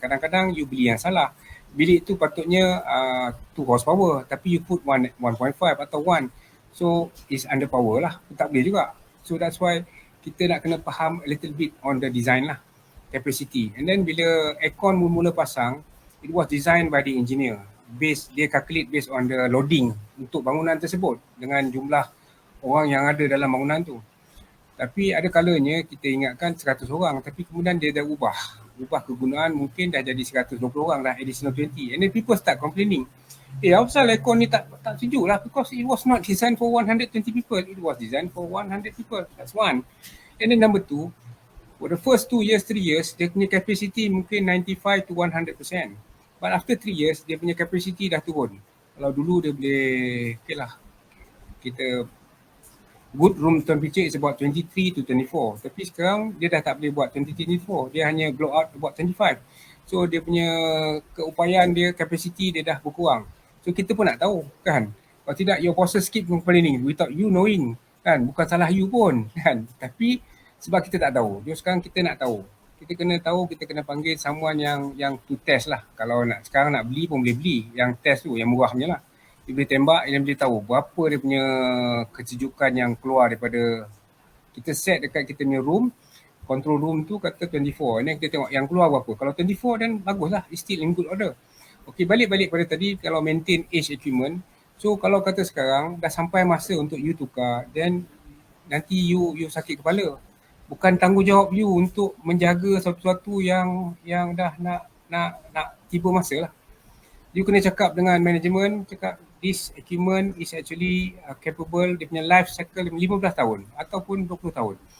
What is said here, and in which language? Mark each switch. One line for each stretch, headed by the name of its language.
Malay: Kadang-kadang you beli yang salah. Bilik tu patutnya 2 horsepower, tapi you put 1.5 atau 1.
English: So, it's under power lah.
Malay: Tak boleh juga.
English: So, that's why
Malay: kita nak kena faham
English: a little bit on the design lah. Capacity. And then
Malay: bila aircon mula-mula pasang,
English: it was designed by the engineer.
Malay: Dia calculate
English: based on the loading
Malay: untuk bangunan tersebut dengan jumlah orang yang ada dalam bangunan tu. Tapi ada kalanya kita ingatkan 100 orang, tapi kemudian dia dah ubah. ubah kegunaan mungkin dah jadi 120 orang dah, additional 20.
English: And then people start complaining.
Malay: Apasal aircon ni tak sejuk lah,
English: because it was not designed for 120 people. It was designed for 100 people. That's one. And then number two, for the first 2 years, 3 years,
Malay: dia punya capacity mungkin
English: 95 to 100%. But after 3 years,
Malay: dia punya capacity dah turun. Kalau dulu dia boleh, okay lah, kita
English: good room temperature is about 23 to 24.
Malay: Tapi sekarang dia dah tak boleh buat 23-24. Dia hanya blow out about 25. So dia punya keupayaan dia, capacity dia dah berkurang. So kita pun nak tahu kan. Kalau tidak,
English: your bosses keep complaining without you knowing
Malay: kan. Bukan salah you pun kan. Tapi sebab kita tak tahu. Jadi sekarang kita nak tahu. Kita kena tahu, kita kena panggil someone yang to test lah. Kalau nak sekarang nak beli pun boleh beli. Yang test tu, yang murah punya lah. Dia boleh tembak, dia boleh tahu berapa dia punya kesejukan yang keluar daripada kita set dekat kita punya room, control room tu kata 24. Ini kita tengok yang keluar berapa.
English: Kalau 24 then bagus lah, it's still in good order.
Malay: Okay, balik pada tadi, kalau maintain age equipment. So kalau kata sekarang dah sampai masa untuk you tukar, then nanti you sakit kepala. Bukan tanggungjawab you untuk menjaga sesuatu yang dah nak tiba masa lah. You kena cakap dengan management, cakap
English: this equipment is actually capable,
Malay: dia punya life cycle 15 tahun ataupun 20 tahun.